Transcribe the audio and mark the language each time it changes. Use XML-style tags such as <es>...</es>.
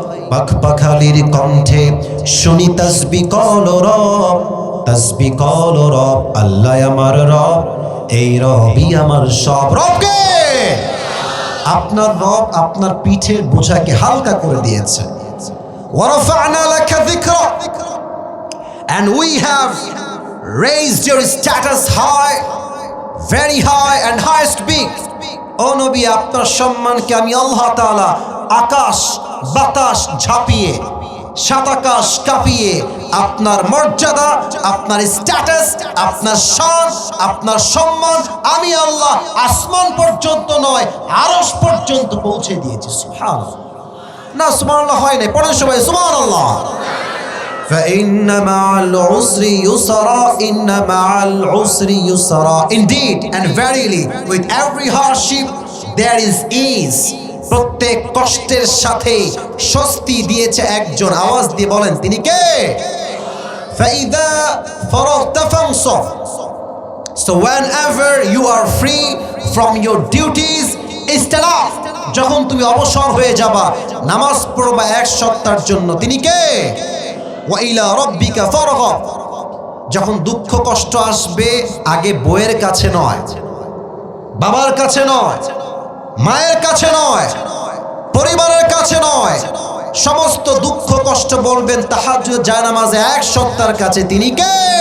<bn>পাখপাখালির কণ্ঠে শুনি তাসবিহ কল রব, তাসবিহ কল রব। আল্লাহ আমার রব, এই রবই আমার সব। রবকে, আপনার রব আপনার পিঠের বোঝাকে হালকা করে দিয়েছে।</bn> <ar>ওয়ারাফা'না লাকা যিকরাক,</ar> <en>and we have raised your status high, very high and highest big.</en> <bn>ও নবী, আপনার সম্মানকে আমি আল্লাহ তাআলা আকাশ বাতাস ঝাঁপিয়ে, সাত আকাশ কাঁপিয়ে আপনার মর্যাদা, আপনার স্ট্যাটাস, আপনার শান, আপনার সম্মান আমি আল্লাহ আসমান পর্যন্ত নয় আরশ পর্যন্ত পৌঁছে দিয়েছি। সুবহানাল্লাহ। না সুবহানাল্লাহ হয় নাই, পড়েন সবাই সুবহানাল্লাহ।</bn> <ar>فإن مع العسر يسرا</ar> <en>إن مع العسر يسرا Indeed and verily with every hardship there is ease.</en> <bn>প্রত্যেক কষ্টের সাথে স্বস্তি দিয়েছে একজন। আওয়াজ দিয়ে বলেন তিনি কে?</bn> <ar>فإذا فرغت فانصب,</ar> <en>so whenever you are free from your duties stand up.</en> <bn>যখন তুমি অবসর হয়ে যাবা, নামাজ পড়বা এক সপ্তাহের জন্য, তিনি কে?</bn> <ar>ওয়াইলা রব্বিকা ফারগাব,</ar> <bn>যখন দুঃখ কষ্ট আসবে আগে বইয়ের কাছে নয়, বাবার কাছে নয়, মায়ের কাছে নয়, পরিবারের কাছে নয়, সমস্ত দুঃখ কষ্ট বলবেন তাহাজ্জুদ জায়নামাজে এক সত্তার কাছে, তিনি কে?</bn>